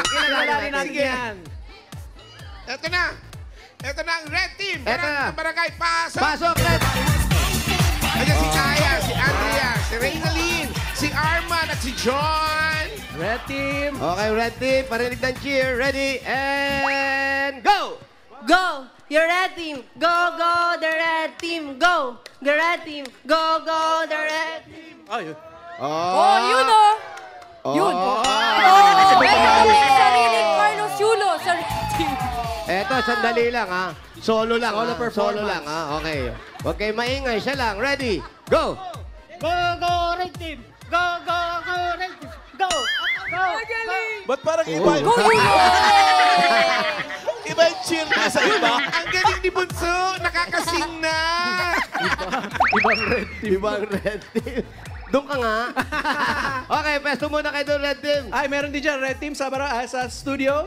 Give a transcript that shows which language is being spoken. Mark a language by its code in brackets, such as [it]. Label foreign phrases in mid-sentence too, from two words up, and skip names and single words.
[tl] Kilalanin natin Sige. yan. Ito na. Ito na ang red team. Eto na. Ng barangay. Pasok. Pasok, Red. Ayan si Kaya, si Andrea, si Reynalyn, si Arman at si John. Red team. [en] Okay, Red team. [tl] Parinig ng [en] cheer. Ready, and go! Go! Your red team! Go, go, the red team! Go! The red team! Go, go, the red team! [tl] Ay, Oh, yun oh. Yun. Oh. Meron kami sariling Carlos Yulo sa red team. Eto, sandali lang, ha? Solo lang, Solo ha? performance. Solo lang, ha? Okay. Okay, maingay. Siya lang. [en] Ready, go! Go, go, red team! Go, go, go, red team! Go! Go! [tl] Ba't parang iba? [en] Go Yulo! [tl] Iba yung cheer niya sa iba? Ang galing ni Bunso. Nakakasing na. ibang red team. Ibang Red team. Doon ka nga. Okay, pesto muna kayo doon, Red team. Ay, meron din dyan, red team sa studio.